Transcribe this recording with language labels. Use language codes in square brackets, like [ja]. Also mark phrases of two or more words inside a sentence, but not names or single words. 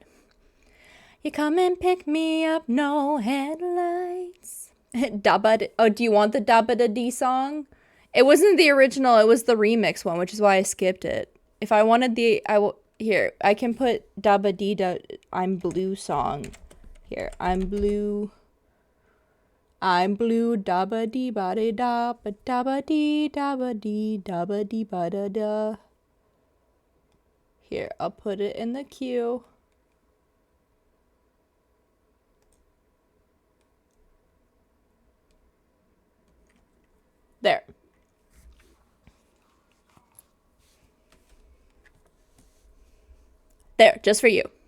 [en] You come and pick me up, no headlights. Oh, do you want the Dabba Da Dee song? It wasn't the original, it was the remix one, which is why I skipped it. If I wanted here, I can put Dabba Dee Da, I'm Blue song. Here, I'm blue, dabba dee ba de da, ba dabba dee, dabba dee ba da da. Here, I'll put it in the queue. There. There, just for you.